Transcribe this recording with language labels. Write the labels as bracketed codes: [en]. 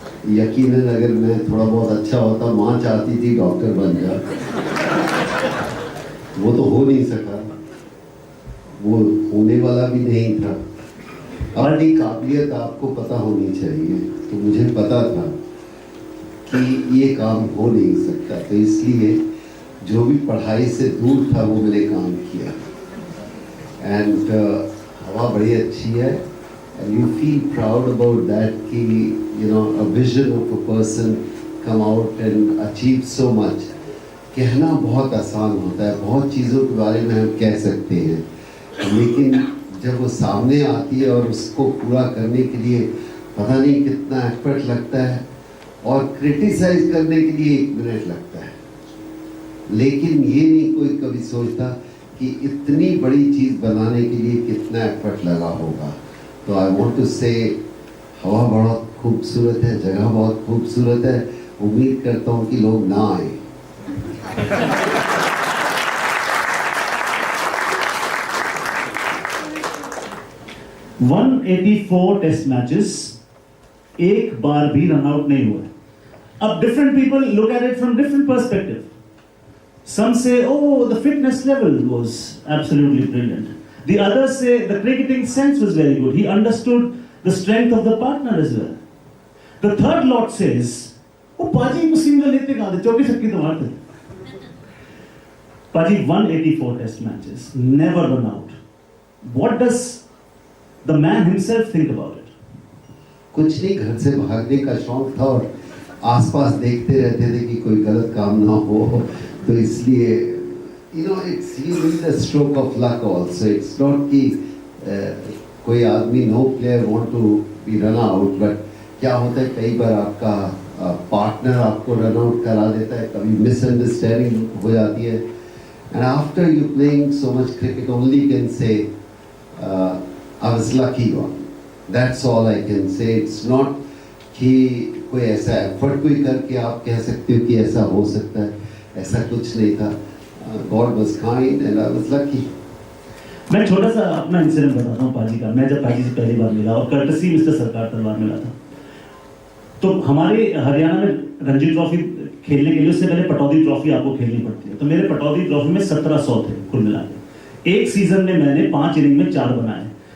[hi] यकीनन अगर मैं थोड़ा बहुत अच्छा होता, माँ चाहती थी डॉक्टर बन जा, वो तो हो नहीं सका, वो होने वाला भी नहीं था। अपनी काबिलियत आपको पता होनी चाहिए, तो मुझे पता था कि ये काम हो नहीं सकता, तो इसलिए जो भी पढ़ाई से दूर था वो मैंने काम किया। [en] and [hi] हवा बड़ी अच्छी है, [en] and you feel proud about that कि you know a vision of a person come out and achieve so much। [hi] कहना बहुत आसान होता है, बहुत चीज़ों के बारे में हम कह सकते हैं, लेकिन जब वो सामने आती है और उसको पूरा करने के लिए पता नहीं कितना एफर्ट लगता है, और क्रिटिसाइज करने के लिए 1 मिनट लगता है, लेकिन ये नहीं कोई कभी सोचता कि इतनी बड़ी चीज़ बनाने के लिए कितना एफर्ट लगा होगा। तो [en] I want to say [hi] हवा बहुत खूबसूरत है, जगह बहुत खूबसूरत है। उम्मीद करता हूँ कि लोग ना आए। 184 टेस्ट मैचेस, एक बार भी रन आउट नहीं हुआ। [en] अब different people look at it from different perspective. Some say, oh, the fitness level was absolutely brilliant. The others say the cricketing sense was very good. He understood the strength of the partner as well. The third lot says, oh, Paji [hi] को single लेते कहाँ थे? 24 छक्के तो मारते थे। [en] Paji 184 test matches, never run out. What does the man himself think about it? [hi] कुछ नहीं, घर से भागने का शौक था और आसपास देखते रहते थे कि कोई गलत काम ना हो, तो इसलिए [en] you know it's even the stroke of luck also. It's not [hi] कि कोई आदमी [en] no player want to be run out, but [hi] क्या होता है कई बार आपका पार्टनर आपको रन आउट करा देता है, कभी मिसअंडरस्टैंडिंग हो जाती है, [en] and after you playing so much cricket only can say I was lucky one. That's all I can say. It's not [hi] कि कोई ऐसा एफर्ट कोई करके आप कह सकते हो कि ऐसा हो सकता है, ऐसा कुछ नहीं था। [en] God was kind and I was lucky। [hi] मैं छोटा सा अपना इंसिडेंट बताता हूँ पाजी का। मैं जब पाजी से पहली बार मिला और कर्टसी मिस्टर सरकार तलवार मिला था, तो हमारे हरियाणा में रणजी ट्रॉफी खेलने के लिए उससे पहले पटौदी ट्रॉफी आपको खेलनी पड़ती है। तो मेरे पटौदी ट्रॉफी में 1700 थे कुल मिला के। एक सीजन में मैंने 5 इनिंग में 4 बनाए।